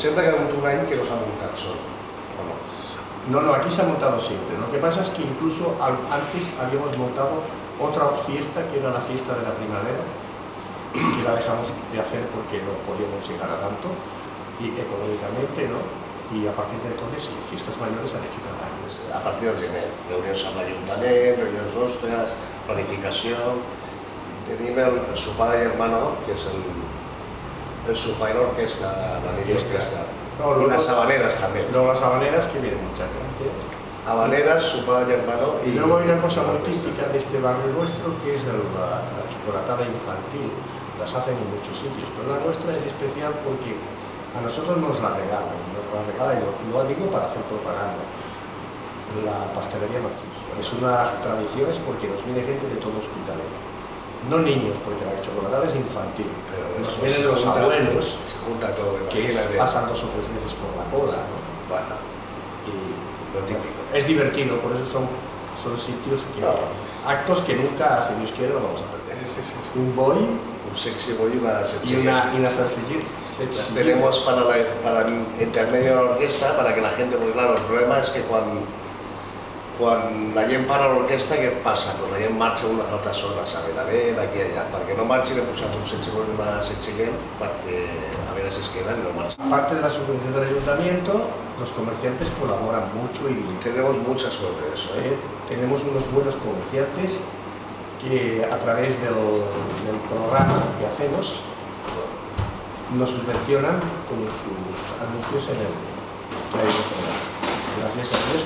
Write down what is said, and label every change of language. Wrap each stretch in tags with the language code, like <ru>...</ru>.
<ca>Sempre que ha hagut un any que no s'ha muntat sol,</ca> <es>¿o no? No, no, aquí se ha montado siempre. Lo que pasa es que incluso antes habíamos montado otra fiesta, que era la fiesta de la primavera, que la dejamos de hacer porque no podíamos llegar a tanto, y económicamente, ¿no?</es> <ca>I a partir d'entonces, sí,</ca> <es>fiestas mayores</es> <ca>s'han hecho cada any. A partir del gener, reunions amb l'Ajuntament, reunions nostres, planificació. Tenim el sopar de Germano, que és el sopar i l'orquestra, la nit d'orquestra. I les habaneras també.</ca> <es>Luego las habaneras, que viene mucha gente.</es> <ca>Habaneras, sopar de Germano</ca> <es>y luego hay una cosa muy típica de este barrio nuestro, que es la chocolatada infantil. Las hacen en muchos sitios, pero la nuestra es especial porque a nosotros nos la regalan, y lo digo para hacer propaganda. La pastelería Narciso es una de las tradiciones porque nos viene gente de todo Hospitalet. No niños, porque la chocolatada es infantil, pero nos vienen los abuelos, se junta todo, que pasan 2 o 3 veces por la cola, ¿no? Bueno, y lo típico. Es divertido, por eso son sitios que, actos que nunca, si Dios quiere, lo vamos a perder. Un boy, un sexy boy y una sexy y una sexy. Las tenemos para entre el medio de la orquesta, para que la gente, porque claro, el problema es que cuando</es> <ca>la gent para l'orquestra, què passa? Pues la gent marxa a unes altres zones, a Benavent, aquí i allà. Perquè no marxin, hem posat un sexy boy i una sexy girl, perquè a veure si es quedan</ca> <es>y no marchan. Aparte de la subvención del ayuntamiento, los comerciantes colaboran mucho y tenemos mucha suerte de eso, ¿eh? Tenemos unos buenos comerciantes que a través del programa que hacemos nos subvencionan con sus anuncios en el programa. Gracias a Dios.</es>